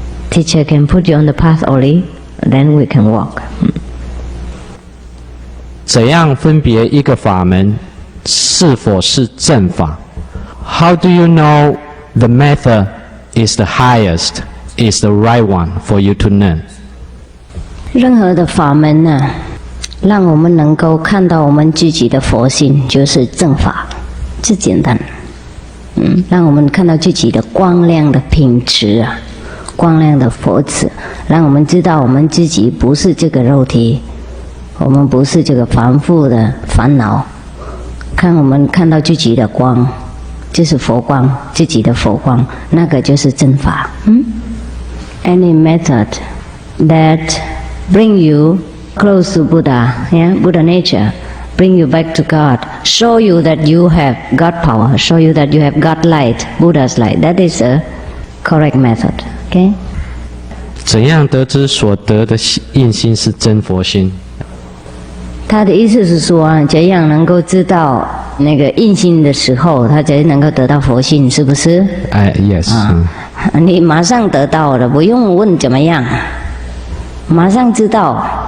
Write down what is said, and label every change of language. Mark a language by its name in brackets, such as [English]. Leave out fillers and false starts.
[English] Teacher can put you on the path only, then we can walk. [Chinese] 怎样分别一个法门是否是正法 [English] ？How do you know the method is the highest, is the right one for you to learn? [Chinese] 任何的法门呢，让我们能够看到我们自己的佛性，就是正法，最简单。让我们看到自己的光亮的品质啊，光亮的佛智，让我们知道我们自己不是这个肉体，我们不是这个凡夫的烦恼。我们看到自己的光，就是佛光，自己的佛光，那个就是正法。 [English] Any method that bring you close to Buddha, Buddha nature, bring you back to God, show you that you have God power, show you that you have God light, Buddha's light. That is a correct method. Okay? [Chinese] 怎样得知所得的印心是真佛心？他的意思是说，怎样能够知道那个印心的时候，他才能够得到佛性，是不是 [English] ？Yes. [Chinese] 你马上得到了，不用问怎么样，马上知道。